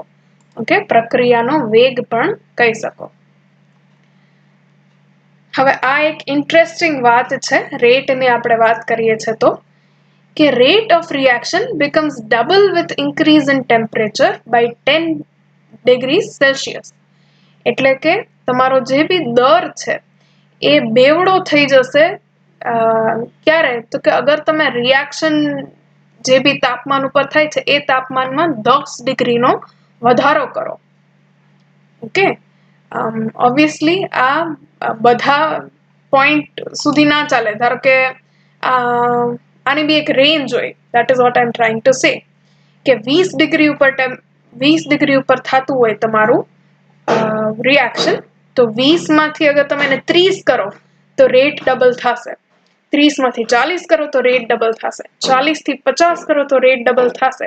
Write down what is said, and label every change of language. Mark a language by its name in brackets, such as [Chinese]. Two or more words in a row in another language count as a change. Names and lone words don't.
[Gujarati] ઓકે, પ્રક્રિયાનો વેગ પણ કહી શકો. હવે આ એક ઇન્ટરેસ્ટિંગ વાત છે, રેટની આપણે વાત કરીએ છીએ તો કે [English] rate of reaction becomes double with increase in temperature by 10 degrees Celsius. [Gujarati] એટલે કે તમારો જે બી દર છે એ બેવડો થઈ જશે ક્યારે? તો કે અગર તમે રિએક્શન જે બી તાપમાન ઉપર થાય છે એ તાપમાનમાં 10 ડિગ્રીનો વધારો કરો. ઓકે, ઓબ્વિયસલી આ બધા પોઈન્ટ સુધી ના ચાલે. ધારો કે આની બી એક રેન્જ હોય, [English] that is what I am trying to say, [Gujarati] કે 20 ડિગ્રી ઉપર થતું હોય તમારું રિએક્શન, તો 20 માંથી અગર તમે એને 30 કરો તો રેટ ડબલ થશે, 30 માંથી 40 કરો તો રેટ ડબલ થશે, 40 થી 50 કરો તો રેટ ડબલ થશે.